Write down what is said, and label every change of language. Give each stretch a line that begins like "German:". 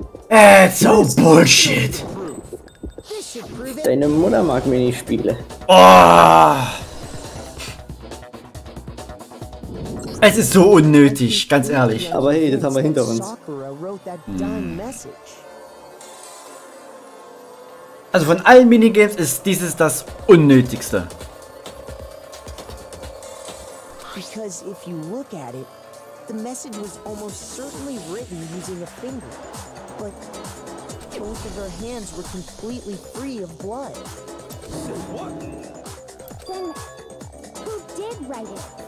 English: It's so bullshit. This should prove it.
German: Deine Mutter mag Minispiele. Oh. Es ist so unnötig, ganz ehrlich. Aber hey, das haben wir hinter uns.
English: Sakura wrote that dying message.
German: Also von allen Minigames ist dieses das unnötigste.
English: Because if you look at it, the message was almost certainly written using a finger. But both of her hands were completely free of blood. What? Then who did write it?